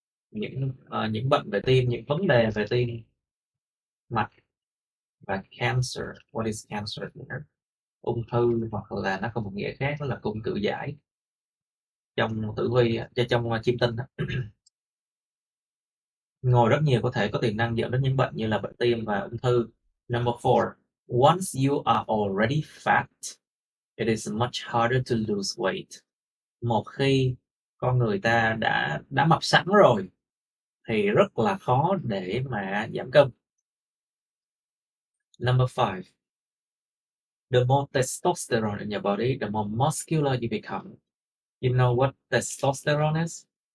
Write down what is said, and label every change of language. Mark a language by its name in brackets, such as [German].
[Vietnamese] Những bệnh về tim, những vấn đề về tim mạch và cancer. [English] What is cancer here? [Vietnamese] Ung thư, hoặc là nó có một nghĩa khác, đó là cung cự giải trong tử vi, trong chiêm tinh. Ngồi rất nhiều có thể có tiềm năng dẫn đến những bệnh như là bệnh tim và ung thư. [English] Number four, once you are already fat, it is much harder to lose weight. [Vietnamese] Một khi con người ta đã mập sẵn rồi thì rất là khó để mà giảm cân. [English] Number five, the more testosterone in your body, the more muscular you become. You know what testosterone is?